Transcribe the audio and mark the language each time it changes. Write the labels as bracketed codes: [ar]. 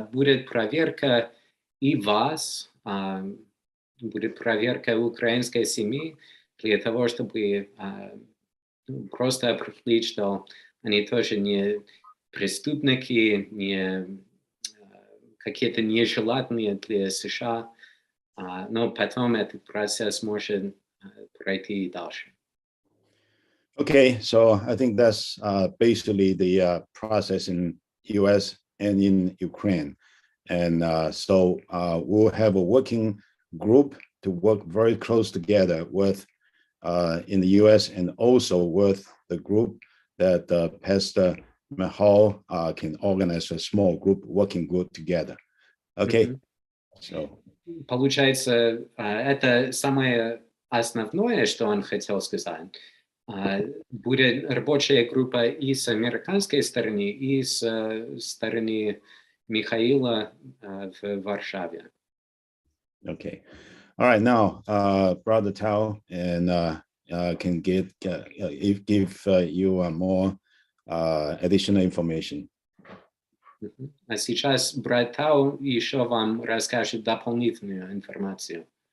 [ru] Будет проверка и вас, будет проверка украинской семьи для того, чтобы просто определить, что они тоже не преступники, не какие-то нежелательные для США, но потом этот процесс может пройти и дальше. [en] Okay, so I think that's basically the process in US and in Ukraine. And so we'll have a working group to work very close together with in the US and also with the group that Pastor Michal can organize a small group, working group together. Okay, so. [ru] Получается, это самое основное, что он хотел сказать. Будет рабочая группа и с американской стороны, и с стороны Михаила в Варшаве. [en] Okay. All right. Now, Brother Tao and can give you more additional information. [ru] А сейчас брат Тау еще вам расскажет дополнительную информацию.